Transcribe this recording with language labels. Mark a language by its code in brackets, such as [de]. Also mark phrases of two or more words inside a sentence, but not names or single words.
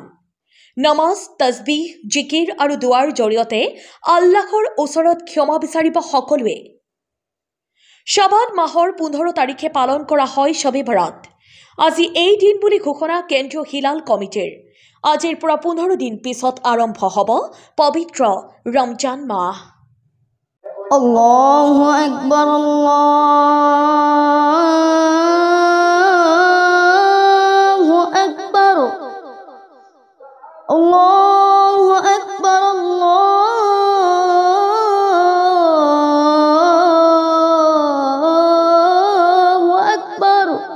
[as] নমাজ, তসবিহ, জিকিৰ আৰু দুৱাৰ জৰিয়তে আল্লাহৰ ওচৰত ক্ষমা বিচাৰিব সকলোৱে। শাবান মাহৰ 15 তাৰিখে পালন কৰা হয় শবে বৰাত। আজি এই দিন বুলি ঘোষণা কেন্দ্ৰীয় হিলাল কমিটিৰ। আজিৰ পৰা 15 দিন পিছত আৰম্ভ হ'ব পবিত্ৰ ৰমজান মাহ। [ar] الله أكبر، الله أكبر، الله أكبر، الله أكبر, আল্লাহু আকবার।